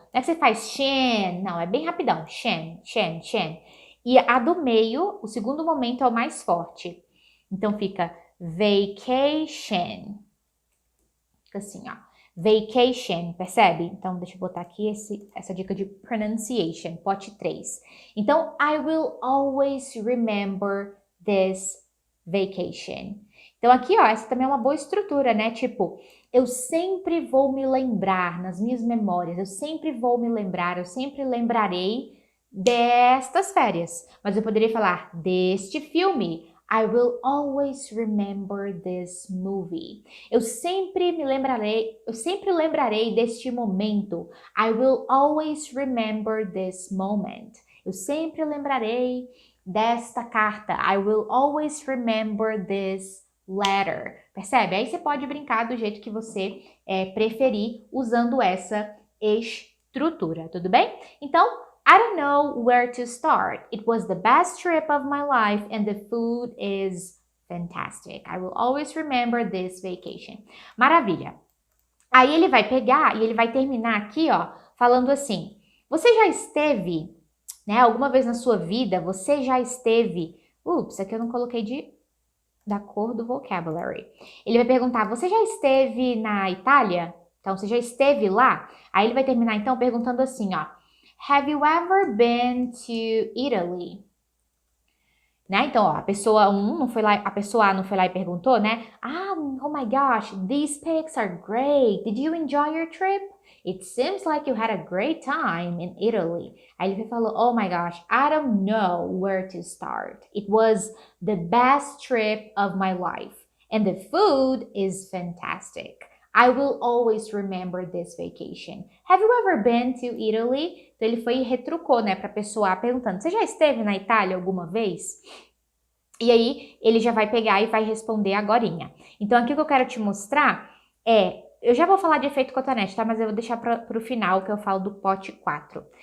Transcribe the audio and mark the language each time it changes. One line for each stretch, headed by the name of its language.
Portuguese: Não é que você faz shen, não, é bem rapidão. Shen, shen, shen. E a do meio, o segundo momento é o mais forte. Então fica vacation. Fica assim, ó. Vacation, percebe? Então, deixa eu botar aqui essa dica de pronunciation, pote 3. Então,
English: I will always remember this vacation.
Portuguese: Então, aqui, ó, essa também é uma boa estrutura, né? Tipo, eu sempre vou me lembrar nas minhas memórias, eu sempre vou me lembrar, eu sempre lembrarei destas férias. Mas eu poderia falar deste filme.
English: I will always remember this movie.
Portuguese: Eu sempre lembrarei deste momento.
English: I will always remember this moment.
Portuguese: Eu sempre lembrarei desta carta.
English: I will always remember this letter.
Portuguese: Percebe? Aí você pode brincar do jeito que você preferir usando essa estrutura, tudo bem?
English: Então, I don't know where to start. It was the best trip of my life and the food is fantastic. I will always remember this vacation.
Portuguese: Maravilha. Aí ele vai pegar e ele vai terminar aqui, ó, falando assim: você já esteve, né, alguma vez na sua vida, você já esteve... Ups, aqui eu não coloquei da cor do vocabulary. Ele vai perguntar: você já esteve na Itália? Então, você já esteve lá? Aí ele vai terminar, então, perguntando assim, ó:
English: have you ever been to Italy?
Portuguese: Né? Então, ó, a pessoa A não foi lá e perguntou, né?
English: Oh my gosh, these pics are great. Did you enjoy your trip? It seems like you had a great time in Italy.
Portuguese: Aí ele falou,
English: oh my gosh, I don't know where to start. It was the best trip of my life. And the food is fantastic. I will always remember this vacation. Have you ever been to Italy?
Portuguese: Então ele foi e retrucou, né, pra pessoa perguntando: você já esteve na Itália alguma vez? E aí ele já vai pegar e vai responder agorinha. Então aqui o que eu quero te mostrar eu já vou falar de efeito cotonete, tá? Mas eu vou deixar pro final que eu falo do pote 4.